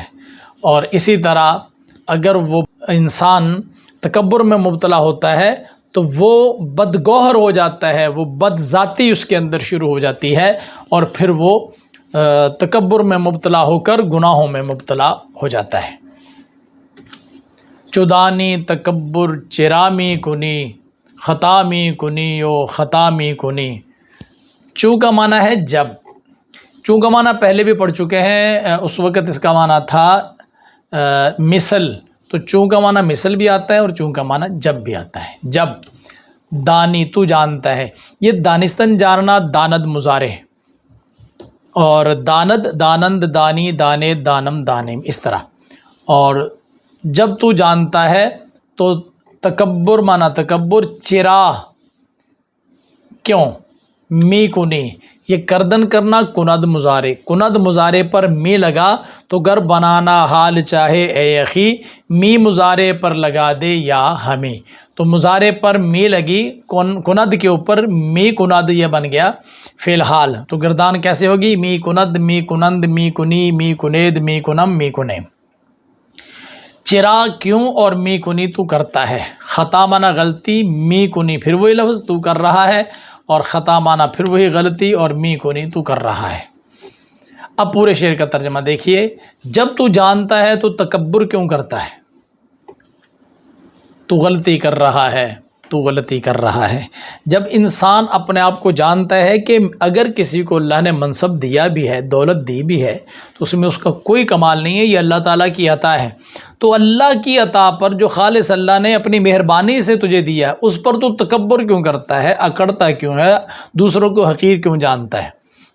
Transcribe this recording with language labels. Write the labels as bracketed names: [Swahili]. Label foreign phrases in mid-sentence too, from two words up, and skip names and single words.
[Urdu] اور اسی طرح اگر وہ انسان تکبر میں مبتلا ہوتا ہے تو وہ بدگوہر ہو جاتا ہے، وہ بد ذاتی اس کے اندر شروع ہو جاتی ہے، اور پھر وہ تکبر میں مبتلا ہو کر گناہوں میں مبتلا ہو جاتا ہے۔ [Persian] چدانی تکبر چرامی کنی، خطامی کنی او خطامی کنی۔ [Urdu] چو کا معنی ہے جب، چو کا معنی پہلے بھی پڑھ چکے ہیں، اس وقت اس کا معنی تھا مثل، تو چو کا معنی مثل بھی آتا ہے اور چو کا معنی جب بھی آتا ہے، جب۔ دانی تو جانتا ہے، یہ دانستن جاننا، داند مضارع، اور [Persian] داند دانند دانی دانے دانم دانم [Urdu] اس طرح، اور جب تو جانتا ہے تو تکبر معنی تکبر، چرا کیوں، می کنی یہ کردن کرنا، کند مضارع، کند مضارع پر می لگا تو گر بنانا حال چاہے اے اخی، می مضارع پر لگا دے یا ہمیں، تو مضارع پر می لگی، کند کے اوپر [Persian] می کند [Urdu] یہ بن گیا فی الحال، تو گردان کیسے ہوگی، [Persian] می کند می کنند می کنی می کنید می کنم می کنیم۔ [Urdu] چرا کیوں، اور [Persian] می کنی [Urdu] تو کرتا ہے، خطا معنی غلطی، [Persian] می کنی [Urdu] پھر وہی لفظ تو کر رہا ہے، اور خطا معنی پھر وہی غلطی، اور [Persian] می کنی [Urdu] تو کر رہا ہے۔ اب پورے شعر کا ترجمہ دیکھیے، جب تو جانتا ہے تو تکبر کیوں کرتا ہے، تو غلطی کر رہا ہے، تو غلطی کر رہا ہے۔ جب انسان اپنے آپ کو جانتا ہے کہ اگر کسی کو اللہ نے منصب دیا بھی ہے، دولت دی بھی ہے، تو اس میں اس کا کوئی کمال نہیں ہے، یہ اللہ تعالیٰ کی عطا ہے، تو اللہ کی عطا پر جو خالص اللہ نے اپنی مہربانی سے تجھے دیا ہے، اس پر تو تکبر کیوں کرتا ہے، اکڑتا کیوں ہے، دوسروں کو حقیر کیوں جانتا ہے۔